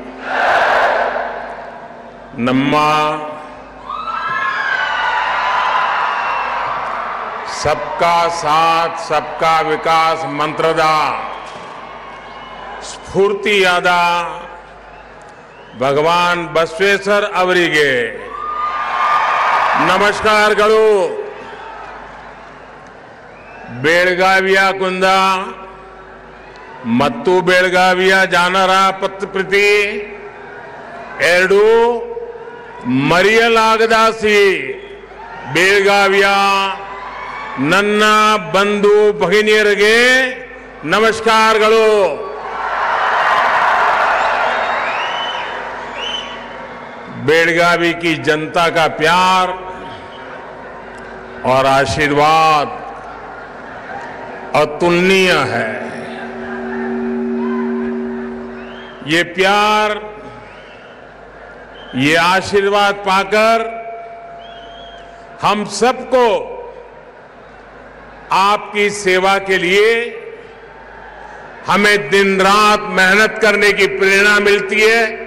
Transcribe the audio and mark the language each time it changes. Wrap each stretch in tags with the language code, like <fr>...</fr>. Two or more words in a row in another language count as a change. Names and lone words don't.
<kn>नम्मा</kn> <hi>सबका साथ सबका विकास</hi> <kn>ಮಂತ್ರದ ಸ್ಫೂರ್ತಿಯಾದ भगवान बसवेश्वर ಅವರಿಗೆ ನಮಸ್ಕಾರಗಳು. ಬೆಳಗಾವಿಯ ಕುಂದ ಮತ್ತು ಬೆಳಗಾವಿಯ ಜನರ ಪ್ರತಿ ಎರಡು ಮರೆಯಲಾಗದ ಬೆಳಗಾವಿಯ ನನ್ನ ಬಂಧು ಭಗಿನಿಯರಿಗೆ ನಮಸ್ಕಾರಗಳು.</kn> <hi>बेलगावी की जनता का प्यार और आशीर्वाद अतुलनीय है. ये प्यार, ये आशीर्वाद पाकर हम सबको आपकी सेवा के लिए हमें दिन रात मेहनत करने की प्रेरणा मिलती है.</hi>